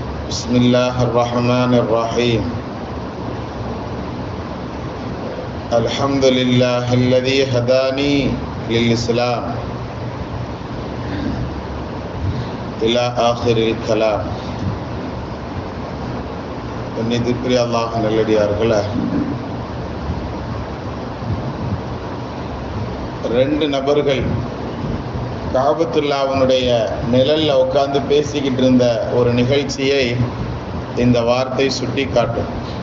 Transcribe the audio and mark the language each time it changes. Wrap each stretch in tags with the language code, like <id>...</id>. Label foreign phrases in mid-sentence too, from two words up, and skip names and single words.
<ar>بسم الله الرحمن الرحيم الحمد لله الذي هداني للإسلام إلى آخر الكلام.</ar> <ta>கண்ணியத்திற்குரிய அல்லாஹ் நல்லடியார்களே, ரெண்டு நபர்கள் காபத்துல்லாஹ்வுடைய நிழல்ல உட்கார்ந்து பேசிக்கிட்டு இருந்த ஒரு நிகழ்ச்சியை இந்த வார்த்தை சுட்டி காட்டும்.</ta>